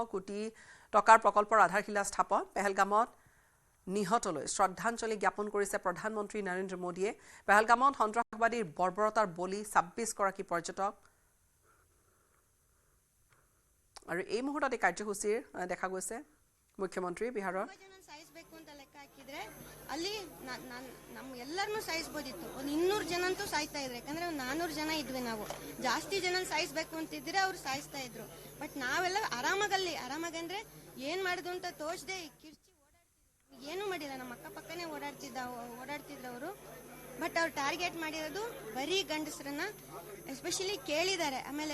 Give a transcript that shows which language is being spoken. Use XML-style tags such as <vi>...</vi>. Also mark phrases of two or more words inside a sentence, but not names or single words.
<as>কোটি টকাৰ প্ৰকল্পৰ আধাৰশিলা স্থাপন পেহেলগামত নিহতলৈ শ্ৰদ্ধাঞ্জলি জ্ঞাপন কৰিছে প্ৰধানমন্ত্ৰী নৰেন্দ্ৰ মোদীয়ে পেহেলগামত সন্ত্ৰাসবাদীৰ বৰ্বৰতাৰ বলি 26 গৰাকী পৰ্যটক আৰু এই মুহূৰ্তত এই কাৰ্যসূচীৰ দেখা গৈছে মুখ্যমন্ত্ৰী বিহাৰৰ</as> <kn>ಅಲ್ಲಿ ನಮ್ಮ ಎಲ್ಲರನ್ನೂ ಸಾಯಿಸಬಹುದಿತ್ತು ಒಂದು 200 ಜನ ಅಂತೂ ಸಾಯ್ತಾ ಇದ್ರು ಯಾಕಂದ್ರೆ 400 ಜನ ಇದ್ವಿ ನಾವು ಜಾಸ್ತಿ ಜನ ಸಾಯಿಸಬೇಕು ಅಂತಿದ್ರೆ ಅವ್ರು ಸಾಯಿಸ್ತಾ ಇದ್ರು ಬಟ್ ನಾವೆಲ್ಲ ಆರಾಮಾಗಂದ್ರೆ ಏನ್ ಮಾಡಿದ್ರು ಅಂತ ತೋಚದೆ ಕಿರ್ಚಿ ಏನು ಮಾಡಿಲ್ಲ ನಮ್ಮ ಅಕ್ಕಪಕ್ಕನೇ ಓಡಾಡ್ತಿದ್ರು ಅವರು ಬಟ್ ಅವ್ರು ಟಾರ್ಗೆಟ್ ಮಾಡಿರೋದು ಬರೀ ಗಂಡಸರನ್ನ ಎಸ್ಪೆಷಲಿ ಕೇಳಿದ್ದಾರೆ ಆಮೇಲೆ</kn>